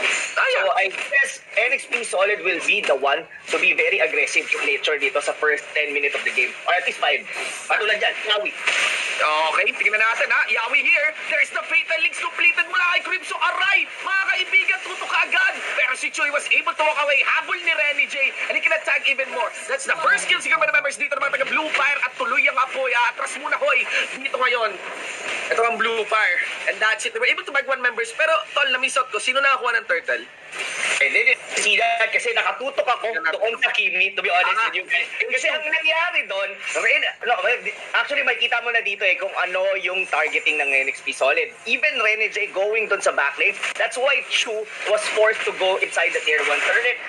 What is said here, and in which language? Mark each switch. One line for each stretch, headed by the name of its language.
English: So I guess NXP Solid will be the one to be very aggressive in nature dito sa first 10 minutes of the game. Or at least 5. Patulad dyan, Yawi. Okay, tingnan natin Yawi here. There's the Fatal Links completed mula kay Kripsu. Aray!
Filipino: Mga kaibigan, tutok agad. Pero si Choi
English: was able to walk away.
Filipino: Habol ni Renny J.
English: And he can attack even more. That's the first kill siguro mga members dito ng mga taga Blue Fire.
Filipino: At tuloy ang apoy. Atras muna, hoy. Dito ngayon. Ito ang Blue Fire.
English: And that's it. They were able to bag 1 members.
Filipino: Pero, tol, na-miss out ko. Sino nakakuha ng turtle?
English: I didn't see that
Filipino: kasi nakatutok ako doon sa Kimi,
English: to be honest with you guys.
Filipino: Kasi ang nangyari doon, actually makita mo na dito kung ano yung targeting ng NXP Solid.
English: Even Rene J going doon sa backlane, that's why Chu was forced to go inside the tier 1 turret.